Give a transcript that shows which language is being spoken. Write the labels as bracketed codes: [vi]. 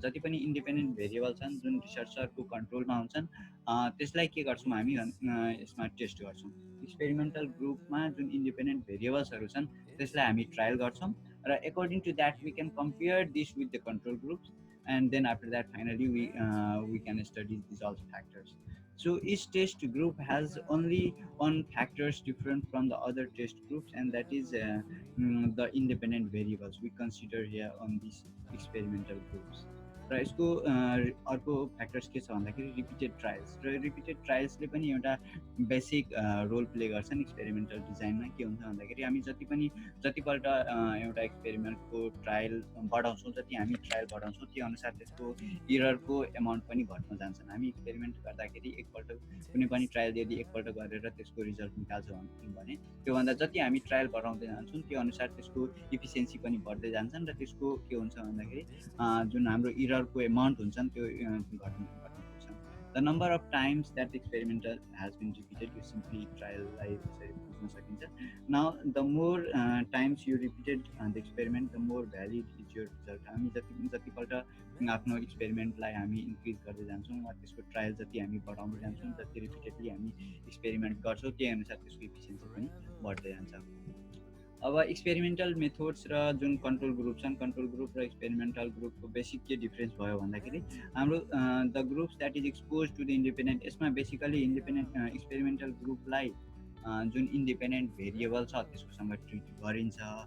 [ne] जति पनि independent variable छन् जुन रिसर्चरको कन्ट्रोलमा हुन्छन् त्यसलाई के गर्छौँ हामी यसमा टेस्ट गर्छौँ। एक्सपेरिमेन्टल ग्रुपमा जुन इन्डिपेन्डेन्ट भेरिएबल्सहरू छन् त्यसलाई हामी ट्रायल गर्छौँ र [en] According to that we can compare this with the control groups, and then after that finally we can study these all factors. So each test group has only one factors different from the other test groups, and that is the independent variables we consider here on these experimental groups. [ne] र यसको अर्को factors के छ भन्दाखेरि repeated trials, र repeated ट्रायल्सले पनि एउटा basic role play गर्छन् एक्सपेरिमेन्टल डिजाइनमा। के हुन्छ भन्दाखेरि हामी जतिपल्ट एउटा एक्सपेरिमेन्टको ट्रायल बढाउँछौँ, जति हामी ट्रायल बढाउँछौँ त्यो अनुसार त्यसको इररको एमाउन्ट पनि घट्न जान्छन्। हामी एक्सपेरिमेन्ट गर्दाखेरि एकपल्ट कुनै पनि ट्रायल यदि एकपल्ट गरेर त्यसको रिजल्ट निकाल्छौँ भने त्योभन्दा जति हामी ट्रायल बढाउँदै जान्छौँ त्यो अनुसार त्यसको इफिसियन्सी पनि बढ्दै जान्छन् र त्यसको के हुन्छ भन्दाखेरि जुन हाम्रो इररको एमाउन्ट हुन्छन् त्यो घट्न पुग्छन्। [en] The number of times that experiment has been repeated, you simply trial [ne] बुझ्न सकिन्छ। [en] Now the more times you repeated the experiment, the more valid is your result. [ne] हामी जतिपल्ट आफ्नो एक्सपेरिमेन्टलाई हामी इन्क्रिज गर्दै जान्छौँ वा त्यसको ट्रायल जति हामी बढाउँदै जान्छौँ, जति रिपिटेडली हामी एक्सपेरिमेन्ट गर्छौँ त्यही अनुसार त्यसको इफिसियन्सी पनि बढ्दै जान्छ। अब एक्सपेरिमेन्टल मेथड्स र जुन कन्ट्रोल ग्रुप छन्, कन्ट्रोल ग्रुप र एक्सपेरिमेन्टल ग्रुपको बेसिक के डिफ्रेन्स भयो भन्दाखेरि हाम्रो [en] the groups that is expose to the independent, [ne] यसमा बेसिकली इन्डिपेन्डेन्ट एक्सपेरिमेन्टल ग्रुपलाई जुन इन्डिपेन्डेन्ट भेरिएबल छ त्यसकोसँग ट्रिट गरिन्छ।